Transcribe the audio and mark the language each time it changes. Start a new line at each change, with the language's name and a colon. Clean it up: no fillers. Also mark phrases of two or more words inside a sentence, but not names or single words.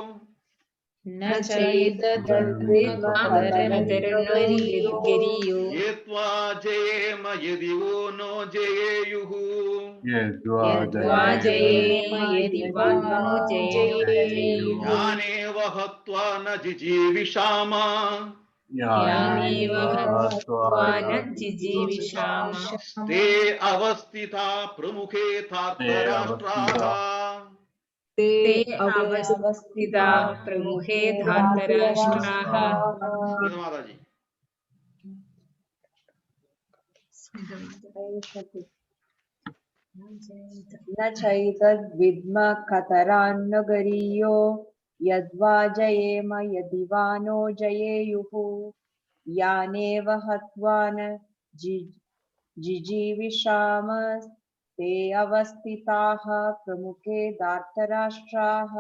Sanskrit: യേത്വാ ജയേമ യദിവോ നോ ജയേയുഹു യാനേവ ഹത്വാ ന ജിജീവിഷാമ തേ അവസ്ഥിതാ പ്രമുഖേ ധാർത്തരാഷ്ട്രാഃ പ്രമുഖേ ധാർത്തരാഷ്ട്രാഃ. മാതാജി न चैतद्विद्म कतरान्न गरीयो यद्वा जयेम यदि वा नो जयेयुः यानेव हत्वा न जिजीविषाम ते अवस्थिताः प्रमुखे धार्तराष्ट्राः.